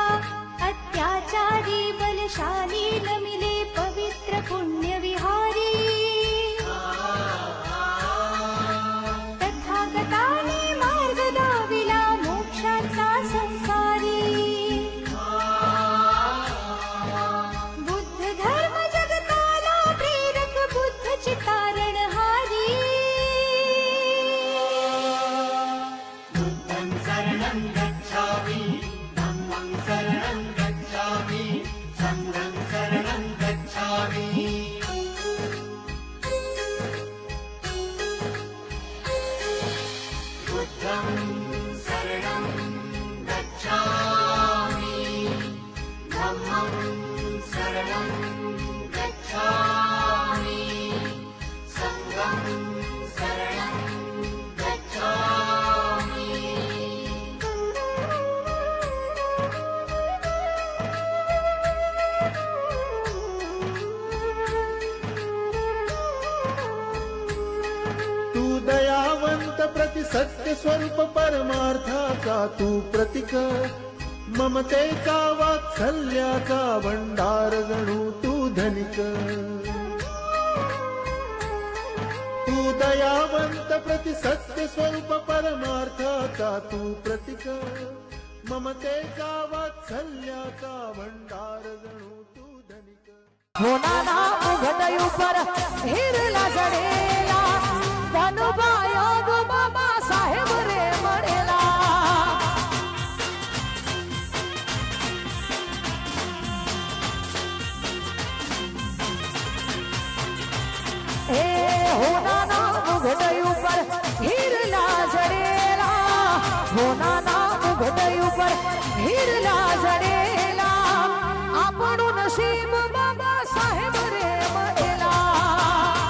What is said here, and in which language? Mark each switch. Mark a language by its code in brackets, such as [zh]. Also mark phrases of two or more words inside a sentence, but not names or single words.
[mr] अत्याचारी बलशाली नमिले पवित्र पुण्य विहारी तथागताने मार्ग दाविला मोक्षाचा संसारी। बुद्ध धर्म जगताला प्रेरक बुद्ध चितारणहारी। [pi] बुद्धं शरणं गच्छामि धम्मं शरणं गच्छामि संघं शरणं गच्छामि। बुद्धं शरणं गच्छामि धम्मं शरणं गच्छामि संघं शरणं गच्छामि। [mr] तू दयावंत प्रति सत्य स्वरूप परमार्थाचा तू प्रतीक ममतेचा वात्सल्याचा भंडार जणू तू धनिक। तू दयावंत प्रति सत्य स्वरूप परमार्थाचा तू प्रतीक ममतेचा वात्सल्याचा भंडार जणू तू धनिक [gu] હોનાના ઉઘડ ઉપર હિરલા જડેલા ધનુભાયોગ બાબા સાહેબ રે મળેલા એ હોનાના ઉઘડ ઉપર હિરલા જડેલા હોનાના ઉઘડ ઉપર હિરલા જડેલા આપણું નસીબ બાબા સાહેબ રે મળેલા